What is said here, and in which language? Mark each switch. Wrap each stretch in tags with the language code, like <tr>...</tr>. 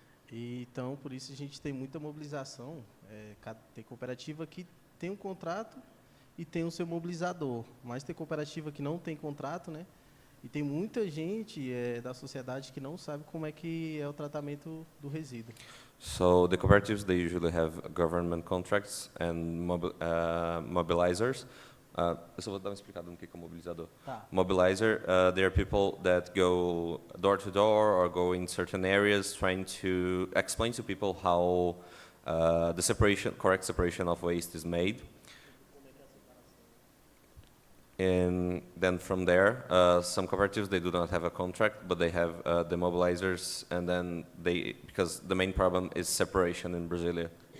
<pt>E, então, por isso a gente tem muita mobilização. Tem cooperativa que tem um contrato e tem o seu mobilizador, mas tem cooperativa que não tem contrato, né? E tem muita gente da sociedade que não sabe como é que é o tratamento do resíduo.</pt> <en>So the cooperatives, they usually have government contracts and mobilizers.</en> <pt>Eu só vou dar uma explicada no que é mobilizador. Tá.</pt> <en>Mobilizer, they are people that go door to door or go in certain areas trying to explain to people how the correct separation of waste is made. And then from there, some cooperatives, they do not have a contract, but they have the mobilizers, and then because the main problem is separation in Brasília.</en>